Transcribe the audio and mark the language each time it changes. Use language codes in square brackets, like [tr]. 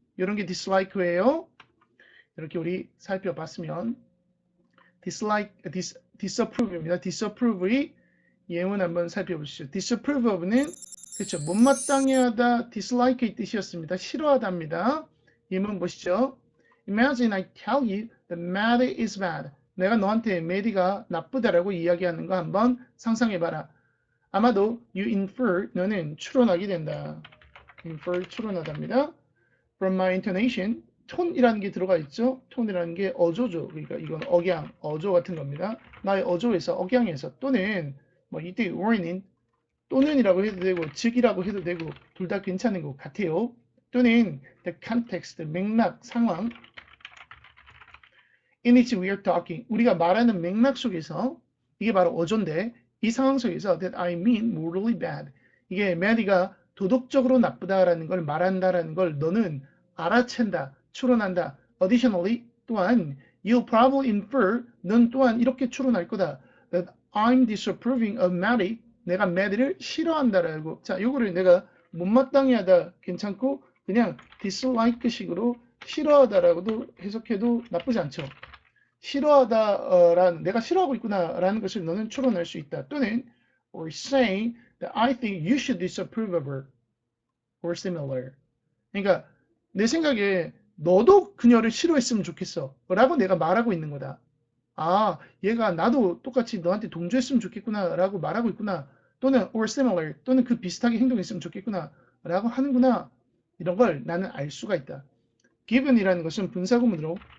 [ko] 이런 게 dislike예요. 이렇게 우리 살펴봤으면 disapprove입니다. disapprove의 예문 한번 살펴보시죠. disapprove of는 그렇죠. 못마땅해 하다, dislike의 뜻이었습니다. 싫어하다입니다. 예문 보시죠. [en] Imagine I tell you that Maddie is bad. [ko] 내가 너한테 메디가 나쁘다라고 이야기하는 거 한번 상상해봐라. 아마도 you infer, 너는 추론하게 된다. infer, 추론하답니다. [en] From my intonation, [ko] 톤이라는 게 들어가 있죠. 톤이라는 게 어조죠. 그러니까 이건 억양, 어조 같은 겁니다. 나의 어조에서, 억양에서 또는 뭐 이때 or는 또는이라고 해도 되고 즉이라고 해도 되고 둘 다 괜찮은 것 같아요. 또는 the context, 맥락, 상황 [en] in which we are talking, [ko] 우리가 말하는 맥락 속에서 이게 바로 어조인데 이 상황 속에서 [en] that I mean morally bad, [ko] 이게 maddie가 도덕적으로 나쁘다라는 걸 말한다라는 걸 너는 알아챈다, 추론한다. Additionally, 또한 [en] you'll probably infer, [ko] 넌 또한 이렇게 추론할 거다. [en] That I'm disapproving of Maddie, [ko] 내가 Maddie를 싫어한다라고. 자, 요거를 내가 못마땅해 하다 괜찮고 그냥 dislike식으로 싫어하다라고도 해석해도 나쁘지 않죠. 싫어하다라는 내가 싫어하고 있구나라는 것을 너는 추론할 수 있다. [en] 또는 or saying that I think you should disapprove of her or similar. [ko] 그러니까 내 생각에 너도 그녀를 싫어했으면 좋겠어 라고 내가 말하고 있는 거다. 얘가 나도 똑같이 너한테 동조했으면 좋겠구나 라고 말하고 있구나. 또는 or similar, 또는 그 비슷하게 행동했으면 좋겠구나 라고 하는구나. 이런 걸 나는 알 수가 있다. given이라는 것은 분사구문으로